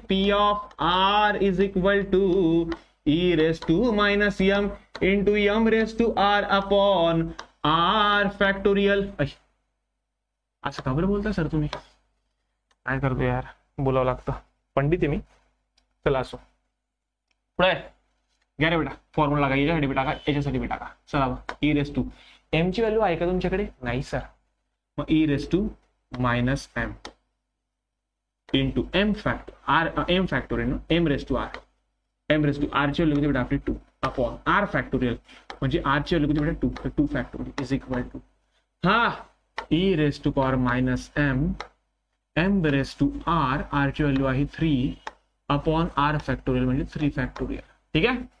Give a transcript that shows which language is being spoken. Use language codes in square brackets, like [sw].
[en] P of R is equal to e raise to minus M into M raise to R upon R factorial. [mr] असं का बरं बोलता sir तुम्ही? काय करतो यार, बोलावं लागतं. पंडित आहे मी. चला असो, पुढे घ्या रे बेटा. फॉर्म्युला टाका. याच्यासाठी बी टाका, याच्यासाठी बी टाका. चला, ई रेस टू एम ची व्हॅल्यू आहे का तुमच्याकडे? नाही सर. मग [en] E raise to minus M into M factorial M raise to R. M raise to R ची value किती बेटा आपली 2 upon R factorial [mr] म्हणजे आर ची व्हॅल्यू किती बेटा [en] 2 factorial is equal to हा e raise to power minus M raise to R. [mr] R ची व्हॅल्यू आहे [en] 3 upon R factorial [mr] म्हणजे 3 फॅक्टोरियल. ठीक आहे?